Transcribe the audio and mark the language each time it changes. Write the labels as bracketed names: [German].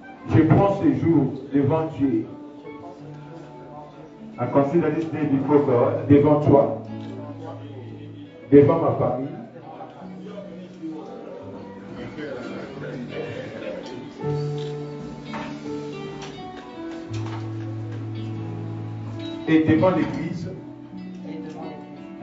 [French] je prends ce jour devant Dieu, [English] I consider this day before God, [French] devant toi, devant ma famille, et devant l'Église, et devant l'église,